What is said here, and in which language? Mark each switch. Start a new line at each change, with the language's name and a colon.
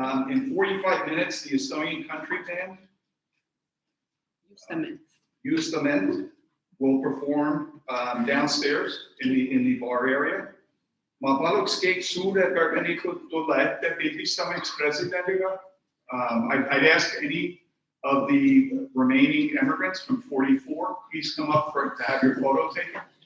English: In 45 minutes, the Estonian country band, Justament, will perform downstairs in the bar area.
Estonian: Ma paluks kõik suurpõgenikud tulla ette pildistamaks presidendiga.
English: I'd ask any of the remaining immigrants from 44, please come up to have your photo taken.